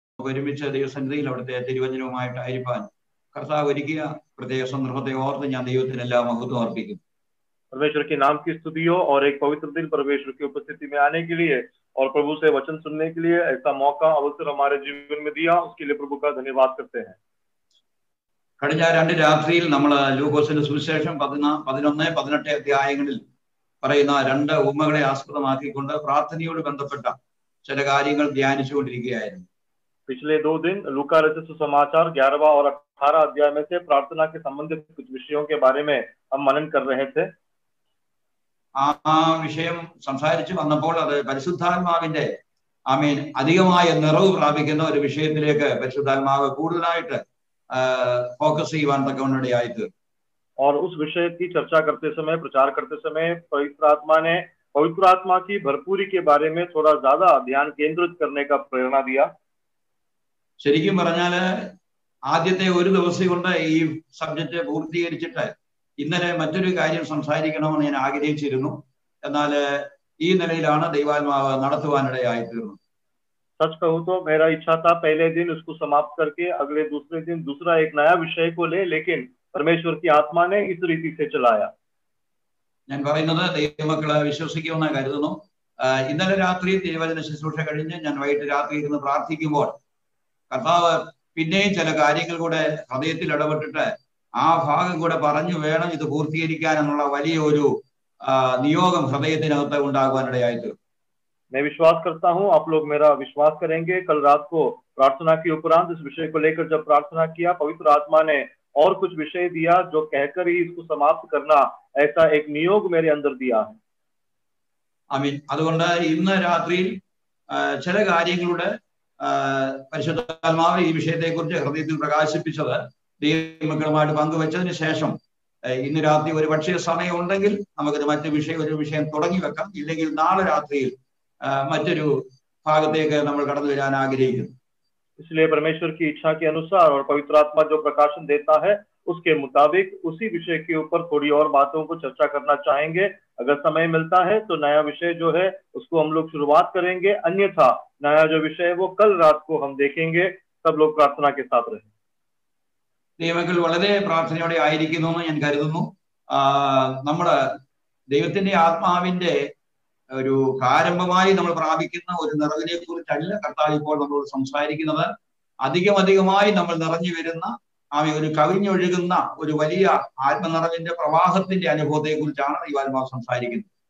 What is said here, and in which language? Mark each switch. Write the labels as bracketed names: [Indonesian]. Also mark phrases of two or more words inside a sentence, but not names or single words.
[Malayalam] ഒരുമിച്ച് ദൈവസന്നിധിയിൽ അവിടുത്തെ തിരുവചനവുമായിട്ടായിരിക്കാൻ കർത്താവ് ഒരുക്കിയ പ്രത്യേക സന്ദർഭത്തെ ഓർത്ത് ഞാൻ ദൈവത്തിനെല്ലാം മഹത്വം അർപ്പിക്കുന്നു. [Hindi] परमेश्वर के नाम की स्तुति हो और एक पवित्र दिन परमेश्वर की उपस्थिति में आने के लिए और प्रभु से वचन सुनने के लिए ऐसा मौका अवसर हमारे जीवन में दिया, उसके लिए प्रभु का धन्यवाद करते हैं। [Malayalam] കഴിഞ്ഞ 2 രാത്രിയിൽ നമ്മൾ ലൂക്കോസിന്റെ സുവിശേഷം 11, 18 അധ്യായങ്ങളിൽ പറയുന്ന 2 ഉപമകളെ ആസ്പദമാക്കിക്കൊണ്ട് പ്രാർത്ഥനയോട് ബന്ധപ്പെട്ട ചില കാര്യങ്ങൾ ധ്യാനിച്ചുകൊണ്ടിരിക്കുകയായിരുന്നു. [Hindi] पिछले 2 दिन लूका रचित सुसमाचार 11वां और 18 अध्याय में से प्रार्थना के संबंधित कुछ विषयों के बारे में हम मनन कर रहे थे. [Malayalam] ആ വിഷയം സംസാരിച്ചു വന്നപ്പോൾ അത് പരിശുദ്ധാത്മാവിന്റെ അധികമായ നിറവ് പ്രാപിക്കുന്ന ഒരു വിഷയത്തിലേക്ക് പരിശുദ്ധാത്മാവ് കൂടുതലായിട്ട് ഫോക്കസ് ചെയ്യുവാൻ തക്കവണ്ണയായിട്ട്. [Hindi] और उस विषय की चर्चा करते समय, प्रचार करते समय पवित्र आत्मा ने पवित्र आत्मा की भरपूरी के बारे में थोड़ा ज्यादा ध्यान केंद्रित करने का प्रेरणा दिया. [Malayalam] ശരിക്കും പറഞ്ഞാല് ആദ്യത്തെ ഒരു ദിവസം കൊണ്ട് ഈ സബ്ജക്റ്റ് പൂർത്തീകരിച്ചിട്ട് ഇന്നലെ മറ്റൊരു കാര്യം സംസാരിക്കണമെന്ന് ഞാൻ ആഗ്രഹിച്ചിരുന്നു. എന്നാൽ ഈ നിലയിലാണ് ദൈവാത്മാവ് നടത്തുവാനിടയായി തീർന്നത്. [Hindi] सच कहूं तो मेरा इच्छा था पहले दिन उसको समाप्त करके अगले दूसरे दिन दूसरा एक नया विषय को ले, लेकिन परमेश्वर की आत्मा ने इस रीति से चलाया. [Malayalam] ഞാൻ പറയുന്നത് ദൈവമക്കളെ വിശ്വസിക്കുമെന്ന് കരുതുന്നു. ഇന്നലെ രാത്രി തിരുവചന ശുശ്രൂഷ കഴിഞ്ഞ് ഞാൻ വൈകിട്ട് രാത്രി ഇരുന്ന് പ്രാർത്ഥിക്കുമ്പോൾ കർത്താവ് പിന്നെയും ചില കാര്യങ്ങൾ കൂടെ ഹൃദയത്തിൽ ഇടപെട്ടിട്ട് ആ ഭാഗം കൂടെ പറഞ്ഞു വേണം ഇത് പൂർത്തീകരിക്കാൻ എന്നുള്ള വലിയ ഒരു നിയോഗം ഹൃദയത്തിനകത്ത് ഉണ്ടാകുവാനിടയായിട്ട്. [Hindi] मैं विश्वास करता हूं आप लोग मेरा विश्वास करेंगे. कल रात को प्रार्थना के उपरांत इस विषय को लेकर जब प्रार्थना किया, पवित्र आत्मा ने और कुछ विषय दिया जो कहकर ही इसको समाप्त करना, ऐसा एक नियोग मेरे अंदर दिया है. [Malayalam] ആമീൻ. അതുകൊണ്ട് ഇന്ന് രാത്രിയിൽ ചില കാര്യങ്ങളുടെ പരിശുദ്ധാത്മാവ് ഈ വിഷയത്തെക്കുറിച്ച് ഹൃദയത്തിൽ പ്രകാശിപ്പിച്ചത് ദൈവമക്കളുമായിട്ട് പങ്കുവച്ചതിന് ശേഷം ഇന്ന് രാത്രി ഒരു പക്ഷേ സമയം ഉണ്ടെങ്കിൽ നമുക്കത് ഒരു വിഷയം തുടങ്ങി വെക്കാം. ഇല്ലെങ്കിൽ നാളെ രാത്രിയിൽ മറ്റൊരു ഭാഗത്തേക്ക് നമ്മൾ കടന്നു വരാൻ ആഗ്രഹിക്കുന്നു. [Hindi] इसलिए परमेश्वर की इच्छा के अनुसार और पवित्र आत्मा जो प्रकाशन देता है उसके मुताबिक उसी विषय के ऊपर थोड़ी और बातों को चर्चा करना चाहेंगे. अगर समय मिलता है तो नया विषय जो है उसको हम लोग शुरुआत करेंगे, अन्यथा नया जो विषय है वो कल रात को हम देखेंगे. सब लोग प्रार्थना के साथ रहे. [Malayalam] ദൈവമക്കൾ വളരെ പ്രാർത്ഥനയോടെ ആയിരിക്കുന്നു എന്ന് ഞാൻ കരുതുന്നു. നമ്മുടെ ദൈവത്തിന്റെ ആത്മാവിന്റെ ഒരു പ്രാരംഭമായി നമ്മൾ പ്രാപിക്കുന്ന ഒരു നിറവിനെ കുറിച്ചല്ല കർത്താവ് ഇപ്പോൾ നമ്മളോട് സംസാരിക്കുന്നത്. അധികമായി നമ്മൾ നിറഞ്ഞു വരുന്ന ഒരു കവിഞ്ഞൊഴുകുന്ന ഒരു വലിയ ആത്മനിറവിന്റെ പ്രവാഹത്തിന്റെ അനുഭവത്തെ കുറിച്ചാണ് ദൈവാത്മാവ് സംസാരിക്കുന്നത്.